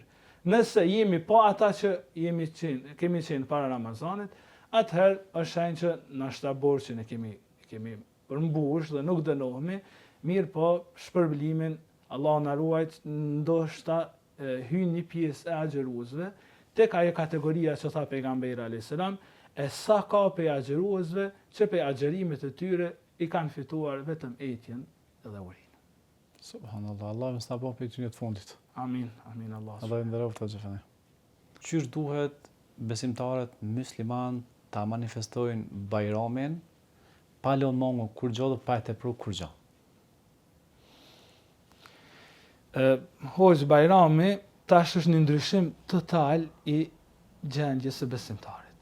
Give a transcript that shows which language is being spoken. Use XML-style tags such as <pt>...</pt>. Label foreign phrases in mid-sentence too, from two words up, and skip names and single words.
<sq>Nëse jemi pa ata që kemi qenë para Ramazanit, atëherë është shenjë që na borxhin e kemi përmbush dhe nuk dënohemi, mirë po shpërblimin Allah na ruajt, ndoshta hyn një pjesë e agjeruesve tek ajo kategoria që tha pejgamberi</sq> <ar>عليه السلام,</ar> <sq>e sa ka pe agjeruesve që pe agjerimet e tyre i kanë fituar vetëm etjen dhe urinë. Subhanallah, Allah më s'na bëj për të fundit. Amin, amin Allah. Allah i nderoft të gjithë. Qysh duhet besimtarët musliman ta manifestojnë Bajramin pa lënë mongo kur gjë dhe pa e tepruar kur gjë? Hoxh Bajrami tash është një ndryshim total i gjendjes së besimtarit.</sq>